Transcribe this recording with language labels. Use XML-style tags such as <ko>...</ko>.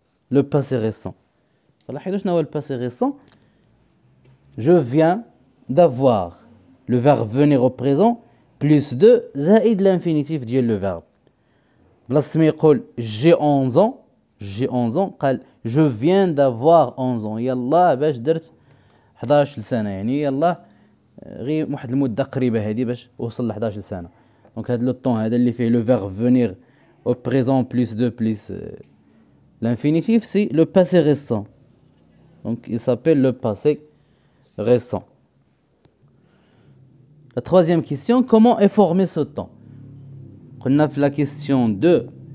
<fr>Le passé récent.</fr> <ar>لاحظوا شنو هو</ar> <fr>le passé récent. Je viens d'avoir le verbe venir au présent plus 2</fr> <ar>زائد</ar> <fr>l'infinitif ديال le verbe.</fr> <ar>بلاص ما يقول</ar> <fr>j'ai 11 ans</fr> <ar>قال</ar> <fr>je viens d'avoir 11 ans.</fr> <ar>يلا باش درت 11 سنة يعني يلا غير واحد المدة قريبة هذه باش وصل ل 11 سنة. دونك هذا لو طون هذا اللي فيه</ar> <fr>le verbe venir au présent plus 2 plus l'infinitif c'est le passé récent. Donc il s'appelle le passé récent. La troisième question, comment est formé ce temps? On a fait la question 2.</fr>